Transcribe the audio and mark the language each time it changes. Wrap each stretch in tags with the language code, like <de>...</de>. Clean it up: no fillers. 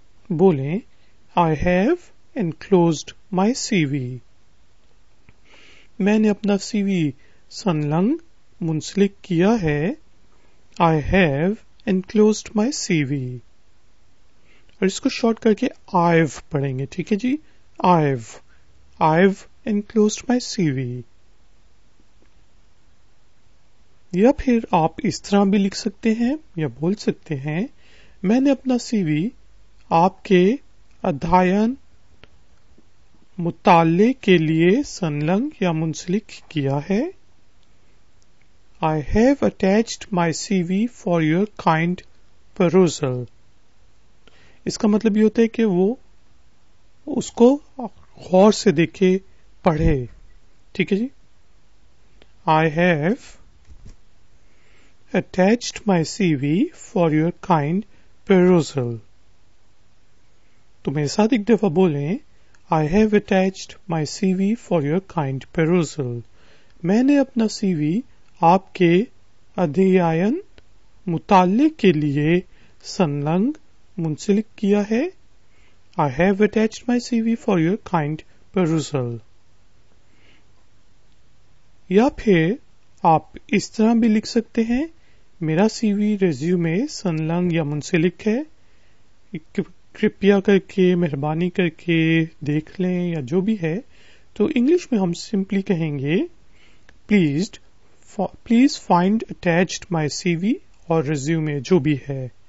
<ur>بولیں</ur> <en>I have enclosed my C V.</en> <ur>میں نے اپنا سی وی سنلنگ منسلک کیا ہے.</ur> <en>I have enclosed my C V.</en> <ur>اور اس کو شارٹ کر کے I've پڑھیں گے. ٹھیک ہے جی,</ur> <en>I've enclosed my CV.</en> <ur>یا پھر آپ اس طرح بھی لکھ سکتے ہیں یا بول سکتے ہیں میں نے اپنا سی وی آپ کے ادھائن مطالعے کے لیے سنلگ یا منسلک کیا ہے.</ur> <en>I have attached my CV for your kind perusal.</en> <ur>اس کا مطلب یہ ہوتا ہے کہ وہ اس کو غور سے دیکھے پڑھے. ٹھیک ہے جی,</ur> <en>I have attached my CV for your kind perusal.</en> <ur>تو میرے ساتھ ایک دفعہ بولیں</ur> <en>I have attached my CV for your kind perusal.</en> <ur>میں نے اپنا سی وی آپ کے ادھیائن مطالعے کے لیے سنلگ منسلک کیا ہے.</ur> <en>I have attached my CV for your kind perusal.</en> <ur>یا پھر آپ اس طرح بھی لکھ سکتے ہیں میرا سی وی ریزیومے سنلگ یا منسلک ہے, کرپیا کر کے مہربانی کر کے دیکھ لیں یا جو بھی ہے. تو انگلش میں ہم سمپلی کہیں گے</ur> <en>please find attached my C V</en> <ur>اور ریزیومے جو بھی ہے.</ur>